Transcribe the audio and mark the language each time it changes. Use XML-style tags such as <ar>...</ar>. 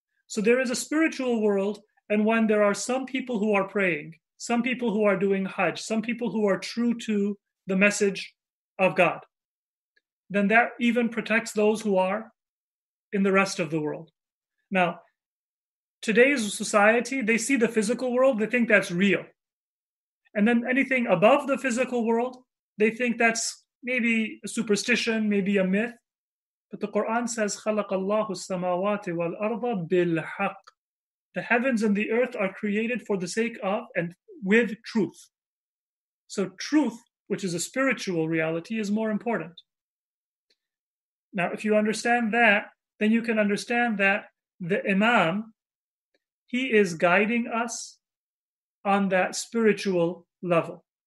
<en>So there is a spiritual world, and when there are some people who are praying, some people who are doing Hajj, some people who are true to the message of God, then that even protects those who are in the rest of the world. Now, today's society, they see the physical world, they think that's real. And then anything above the physical world, they think that's maybe a superstition, maybe a myth. But the Quran says,</en> <ar>خَلَقَ اللَّهُ السَّمَاوَاتِ وَالْأَرْضَ بِالْحَقِّ.</ar> <en>The heavens and the earth are created for the sake of and with truth. So truth, which is a spiritual reality, is more important. Now, if you understand that, then you can understand that the Imam, he is guiding us on that spiritual level.</en>